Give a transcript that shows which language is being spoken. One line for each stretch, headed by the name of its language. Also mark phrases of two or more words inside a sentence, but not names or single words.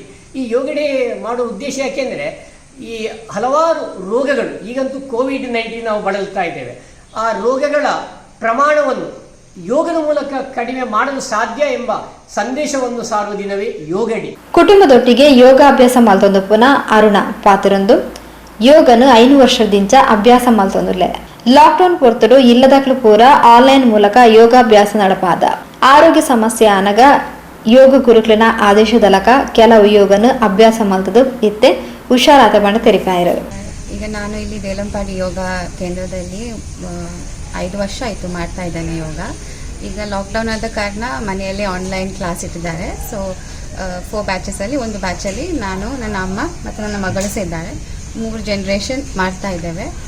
Kannada: ಈ ಯೋಗಡೆ ಮಾಡುವ ಉದ್ದೇಶ ಯಾಕೆಂದರೆ ಈ ಹಲವಾರು ರೋಗಗಳು, ಈಗಂತೂ ಕೋವಿಡ್-19 ನಾವು ಬಳಲ್ತಾ ಇದ್ದೇವೆ, ಆ ರೋಗಗಳ ಪ್ರಮಾಣವನ್ನು ಯೋಗದ ಮೂಲಕ ಕಡಿಮೆ ಮಾಡಲು ಸಾಧ್ಯ ಎಂಬ ಸಂದೇಶವನ್ನು ಸಾರುವ ದಿನವೇ ಯೋಗಡಿ.
Tulu: ಕುಟುಂಬದೊಟ್ಟಿಗೆ ಯೋಗಾಭ್ಯಾಸ ಮಲ್ತೊಂದು ಪುನಃ ಅರುಣ ಪಾತ್ರೊಂದು ಯೋಗನು 5 ವರ್ಷದಿಂದ ಅಭ್ಯಾಸ ಮಲ್ತೊಂದುಲ್ಲೆ. ಲಾಕ್ಡೌನ್ ಪೊರ್ತಡು ಇಲ್ಲದಕ್ಲು ಪೂರ ಆನ್ಲೈನ್ ಮೂಲಕ ಯೋಗಾಭ್ಯಾಸ ನಡಪಾದ. ಆರೋಗ್ಯ ಸಮಸ್ಯೆ ಆನಗ ಯೋಗ ಗುರುಕ್ಲಿನ ಆದೇಶದಲಕ ಕೆಲವು ಯೋಗನು ಅಭ್ಯಾಸ ಮಲ್ತದು ಇತ್ತೆ ಹುಷಾರಾದ ಬಣ್ಣ ತೆರಿಪಾಯರು.
Kannada: ಈಗ ನಾನು ಇಲ್ಲಿ ದೇಲಂಪಾಡಿ ಯೋಗ ಕೇಂದ್ರದಲ್ಲಿ 5 ವರ್ಷ ಆಯಿತು ಮಾಡ್ತಾ ಇದ್ದೇನೆ ಯೋಗ. ಈಗ ಲಾಕ್ಡೌನ್ ಆದ ಕಾರಣ ಮನೆಯಲ್ಲಿ
English: online class
Kannada: ಇಟ್ಟಿದ್ದಾರೆ. ಸೊ 4 ಬ್ಯಾಚಸಲ್ಲಿ ಒಂದು ಬ್ಯಾಚಲ್ಲಿ ನಾನು, ನನ್ನ ಅಮ್ಮ ಮತ್ತು ನನ್ನ ಮಗಳು ಸೇರಿದ್ದಾರೆ. 3 ಜನರೇಷನ್ ಮಾಡ್ತಾ ಇದ್ದೇವೆ.